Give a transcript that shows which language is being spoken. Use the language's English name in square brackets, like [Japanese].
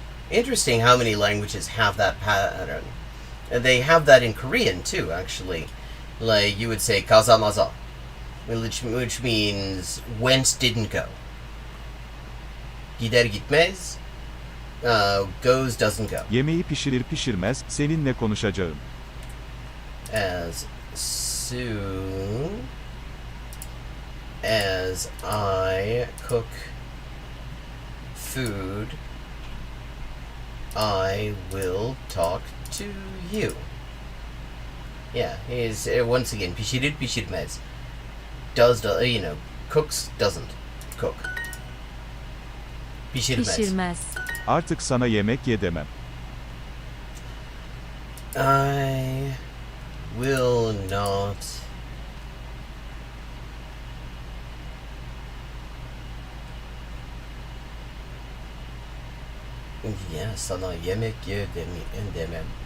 [English] Interesting how many languages have that pattern. And they have that in Korean too, actually. Like, you would say kazamaza, which means went, didn't go. [Turkish] Gider gitmez, [English] goes, doesn't go. [Turkish] Yemeği pişirir pişirmez seninle konuşacağım. [English] As soon as I cook food, I will talk to you. Yeah, he's once again [Turkish] pişirir pişirmez. [English] Does, cooks, doesn't cook. [Turkish] Pişirmez. Artık sana yemek ye demem. [English] I will not [Turkish] sana yemek ye demem.